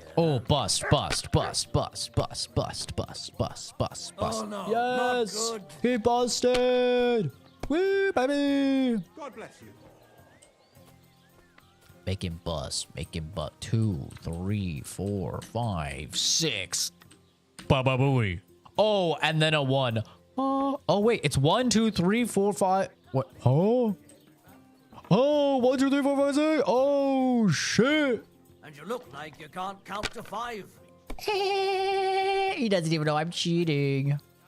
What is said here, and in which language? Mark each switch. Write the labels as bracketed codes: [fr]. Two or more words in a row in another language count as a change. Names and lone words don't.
[en] Oh, bust, bust, bust, bust, bust, bust, bust, bust, bust, bust. Oh, no, yes! not good. He busted! Woo, baby! God bless you. Make him bust. Make him butt. 2, 3, 4, 5, 6. Ba-ba booey. Oh, and then a 1. Oh, wait. It's 1, 2, 3, 4, 5. What? Oh? Oh, 1, 2, 3, 4, 5, 6. Oh, shit. And you look like you can't count to 5. He doesn't even know I'm cheating.